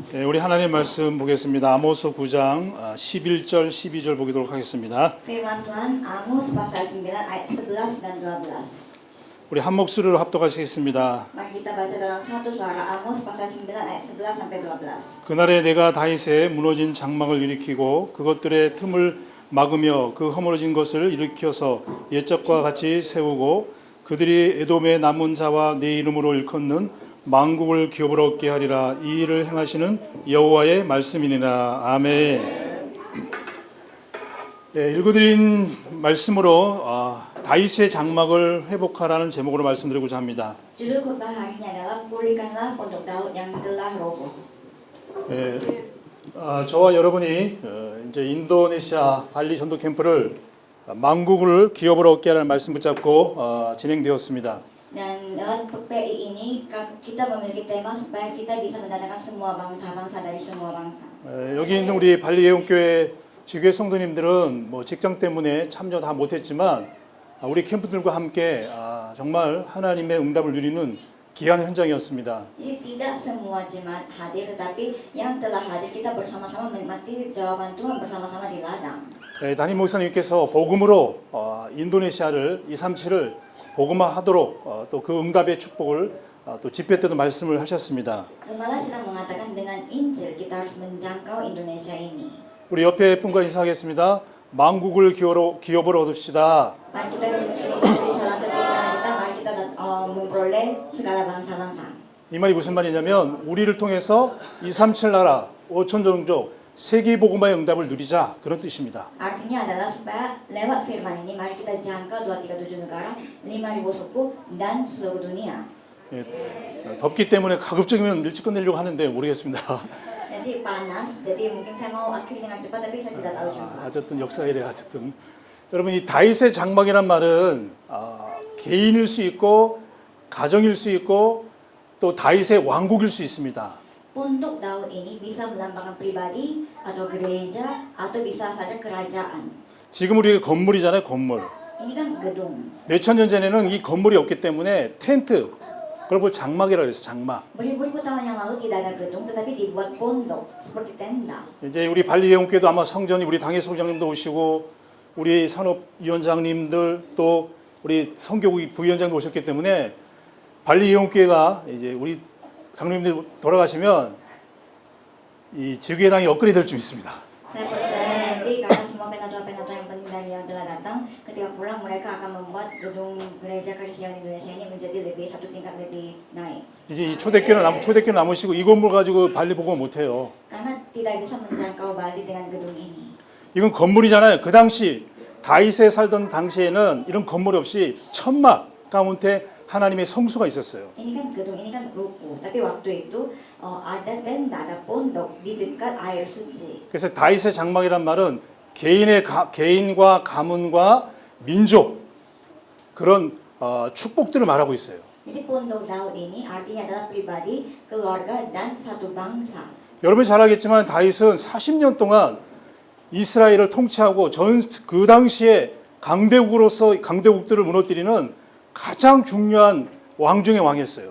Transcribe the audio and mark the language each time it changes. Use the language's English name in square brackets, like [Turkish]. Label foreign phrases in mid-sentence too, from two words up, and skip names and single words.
[Korean] 우리 하나님 말씀 보겠습니다. 아모스 9장 11절 12절 보도록 하겠습니다. [Indonesian] Firman Tuhan Amos pasal 9 ayat 11 dan 12. [Korean] 우리 한 목소리로 합독하시겠습니다. [Indonesian] Mari kita baca dalam satu suara Amos pasal 9 ayat 11 sampai 12. [Korean] 그날에 내가 다윗의 무너진 장막을 일으키고 그것들의 틈을 막으며 그 허물어진 것을 일으켜서 옛적과 같이 세우고 그들이 에돔의 남은 자와 내 이름으로 일컫는 만국을 기업을 얻게 하리라. 이 일을 행하시는 여호와의 말씀이니라. 아멘. 읽어드린 말씀으로 다윗의 장막을 회복하라는 제목으로 말씀드리고자 합니다. [Indonesian] Judul khotbah hari ini adalah pulihkanlah pondok Daud yang telah roboh. [Korean] 저와 여러분이 이제 인도네시아 발리 전도 캠프를 만국을 기업을 얻게 하라는 말씀 붙잡고 진행되었습니다. [Indonesian] Dan lewat PPI ini kita memiliki tema supaya kita bisa mendatangkan semua bangsa-bangsa dari semua bangsa. [Korean] 여기 있는 우리 발리 예언교회 지교회 성도님들은 뭐 직장 때문에 참여 다 못했지만 우리 캠프들과 함께 정말 하나님의 응답을 누리는 귀한 현장이었습니다. [Indonesian] Jadi tidak semua jemaat hadir, tetapi yang telah hadir kita bersama-sama menikmati jawaban Tuhan bersama-sama di ladang. [Korean] 담임 목사님께서 복음으로 인도네시아를 237을 복음화하도록 또 그 응답의 축복을 또 집회 때도 말씀을 하셨습니다. [Indonesian] Gembala sedang mengatakan dengan Injil kita harus menjangkau Indonesia ini. [Korean] 우리 옆에 분과 인사하겠습니다. 만국을 기업으로 얻읍시다. [Indonesian] Mari kita salah satu kita, mari kita memperoleh segala bangsa-bangsa. [Korean] 이 말이 무슨 말이냐면 우리를 통해서 237 나라 5천 종족 세계 복음화의 응답을 누리자 그런 뜻입니다. [Indonesian] Artinya adalah supaya lewat firman ini mari kita jangkau 237 negara, 5.000 suku dan seluruh dunia. [Korean] 덥기 때문에 가급적이면 일찍 끝내려고 하는데 모르겠습니다. [Indonesian] Jadi panas, jadi mungkin saya mau akhiri dengan cepat tapi saya tidak tahu juga. [Korean] 어쨌든 역사이래 어쨌든 여러분 이 다윗의 장막이란 말은 개인일 수 있고 가정일 수 있고 또 다윗의 왕국일 수 있습니다. [Indonesian] Untuk Daud ini bisa melambangkan pribadi atau gereja atau bisa saja kerajaan. [Korean] 지금 우리 건물이잖아요, 건물. [Indonesian] Ini kan gedung. [Korean] 몇천 년 전에는 이 건물이 없기 때문에 텐트, 그걸 장막이라고 그랬어요, 장막. [Indonesian] Beribu-ribu tahun yang lalu tidak ada gedung tetapi dibuat pondok seperti tenda. [Korean] 이제 우리 발리 예언교회도 아마 성전이 우리 당회 소장님도 오시고 우리 산업위원장님들 또 우리 성교국 부위원장도 오셨기 때문에 발리 예언교회가 이제 우리 장로님들 돌아가시면 이 지교회당이 업그레이드 될 좀 있습니다. [Indonesian] Saya percaya nanti karena semua penatua-penatua yang penting dari yang telah datang, ketika pulang mereka akan membuat gedung gereja Kristen Indonesia ini menjadi lebih satu tingkat lebih naik. [Korean] 이제 이 초대교회는 남으시고 이 건물 가지고 발리 복음 못 해요. [Indonesian] Karena tidak bisa menjangkau Bali dengan gedung ini. [Korean] 이건 건물이잖아요. 그 당시 다윗에 살던 당시에는 이런 건물이 없이 천막 가운데 하나님의 성소가 있었어요. [Indonesian] Ini kan gedung, ini kan ruko, tapi waktu itu ada tenda, ada pondok di dekat air suci. [Korean] 그래서 다윗의 장막이란 말은 개인과 가문과 민족 그런 축복들을 말하고 있어요. [Indonesian] Jadi pondok Daud ini artinya adalah pribadi, keluarga dan satu bangsa. [Korean] 여러분이 잘 알겠지만 다윗은 40년 동안 이스라엘을 통치하고 그 당시에 강대국들을 무너뜨리는 가장 중요한 왕 중의 왕이었어요.